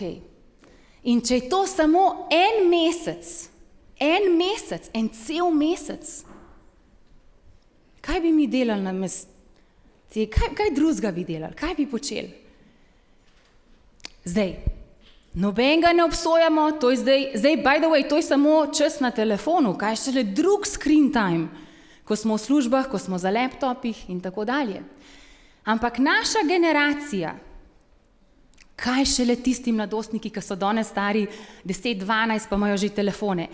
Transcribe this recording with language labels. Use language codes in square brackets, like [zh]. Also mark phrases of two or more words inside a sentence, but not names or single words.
[sl] In če je to samo en mesec, en cel mesec, kaj bi mi delali namesto? Kaj drugega bi delali? Kaj bi počeli? Zdaj, nobenega ne obsojamo, to je zdaj, [en] by the way, [sl] to je samo čas na telefonu, kaj je šele drug [en] screen time, [sl] ko smo v službah, ko smo za laptopih in tako dalje. Ampak naša generacija, kaj šele tistim mladostniki, ki so danes stari 10, 12, pa imajo že telefone.